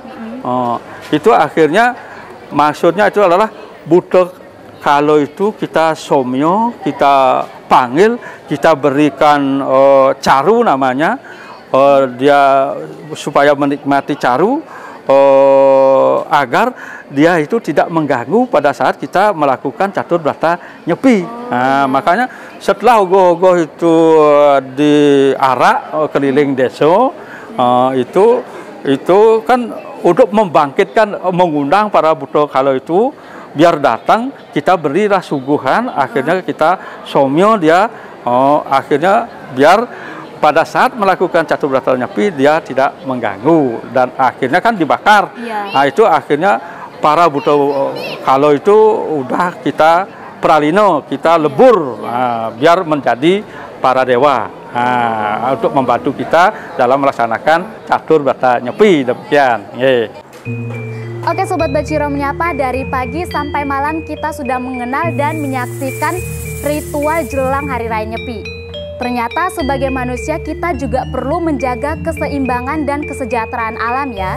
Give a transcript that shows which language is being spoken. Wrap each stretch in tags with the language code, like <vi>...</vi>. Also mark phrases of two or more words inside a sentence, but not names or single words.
<id>Itu akhirnya maksudnya itu adalah Buddha Kala itu kita somyo, kita panggil, kita berikan caru namanya, dia supaya menikmati caru. agar dia itu tidak mengganggu pada saat kita melakukan catur berata nyepi. Nah, makanya setelah ogoh-ogoh itu diarak keliling desa, itu kan untuk membangkitkan, mengundang para buto kalau itu biar datang, kita berilah suguhan, akhirnya kita somyo dia, akhirnya biar pada saat melakukan catur berata nyepi dia tidak mengganggu, dan akhirnya kan dibakar. Nah itu akhirnya para buto kalau itu udah kita pralino, kita lebur, biar menjadi para dewa, untuk membantu kita dalam melaksanakan catur berata nyepi. Demikian. Oke Sobat Baciro Menyapa, dari pagi sampai malam kita sudah mengenal dan menyaksikan ritual jelang Hari Raya Nyepi. Ternyata sebagai manusia kita juga perlu menjaga keseimbangan dan kesejahteraan alam ya.</id>